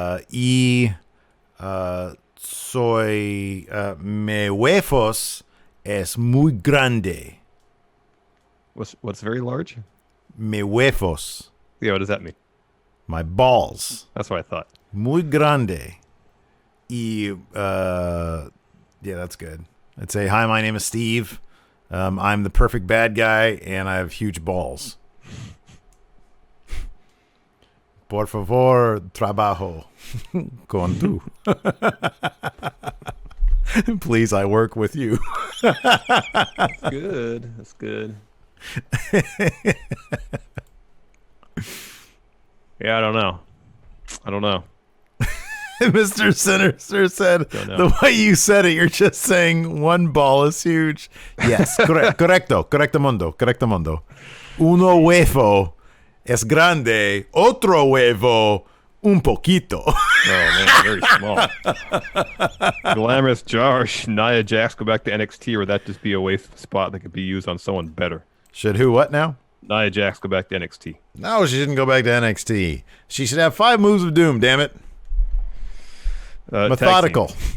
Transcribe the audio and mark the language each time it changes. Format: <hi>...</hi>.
<es>Y soy me huevos es muy grande.</es> <en>What's very large?</en> <es>Me huevos.</es> <en>Yeah, what does that mean? My balls. That's what I thought.</en> <es>Muy grande. Y,</es> <en>yeah, that's good. I'd say, hi, my name is Steve. I'm the perfect bad guy, and I have huge balls.</en> <es>Por favor, trabajo con tú.</es> <en>Please, I work with you. That's good. That's good. Yeah, I don't know. Mr. Sinister said, the way you said it, you're just saying one ball is huge. Yes,</en> <es>correcto mundo. Uno huevo es grande, otro huevo un poquito.</es> <en>Oh, man, very small. Glamorous Josh, Nia Jax go back to NXT, or would that just be a waste spot that could be used on someone better? Should who what now? Nia Jax go back to NXT. No, she shouldn't go back to NXT. She should have 5 moves of doom, damn it. Methodical.</en>